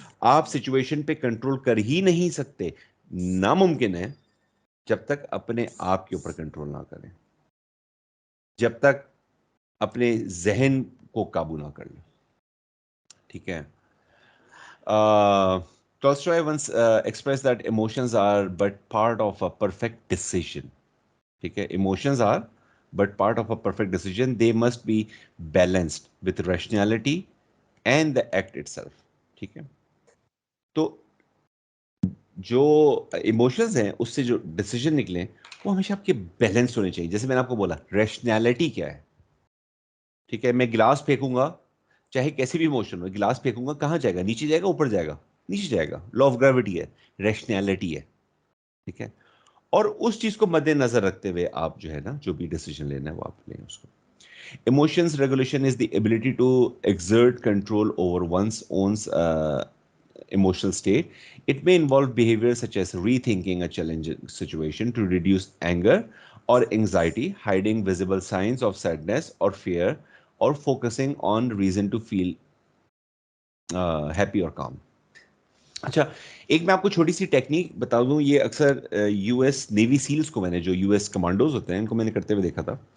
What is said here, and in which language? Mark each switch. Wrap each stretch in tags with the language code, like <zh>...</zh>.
<ur>آپ سچویشن پہ کنٹرول کر ہی نہیں سکتے, ناممکن ہے جب تک اپنے آپ کے اوپر کنٹرول نہ کریں, جب تک اپنے ذہن کو قابو نہ کر لیں. ٹھیک ہے.</ur> <en>Tolstoy once expressed that emotions are but part of a perfect decision. ٹھیک ہے, emotions are but part of a perfect decision. They must be balanced with rationality and the act itself.</en> <ur>ٹھیک ہے. تو جو ایموشنز ہیں اس سے جو decision نکلیں وہ ہمیشہ آپ کے بیلنس ہونے چاہیے. جیسے میں نے آپ کو بولا, ریشنالٹی کیا ہے. ٹھیک ہے, میں گلاس پھینکوں گا, چاہے کیسی بھی ایموشن ہو, گلاس پھینکوں گا, کہاں جائے گا؟ نیچے جائے گا, اوپر جائے گا؟ نیچے جائے گا. لا آف گریوٹی ہے, ریشنالٹی ہے. ٹھیک ہے. اور اس چیز کو مد نظر رکھتے ہوئے آپ جو ہے نا جو بھی ڈیسیجن لینا ہے وہ آپ لیں اس کو.</ur> <en>Emotions regulation is the ability to exert control over one's own emotional state. It may involve behavior such as rethinking a challenging situation to reduce anger or anxiety, hiding visible signs of sadness or fear, or focusing on reason to feel happy or calm.</en> <ur>اچھا, ایک میں آپ کو چھوٹی سی technique بتا دوں. یہ اکثر یو ایس نیوی سیلز کو, میں نے جو یو ایس کمانڈوز ہوتے ہیں ان کو میں نے کرتے ہوئے دیکھا تھا.</ur>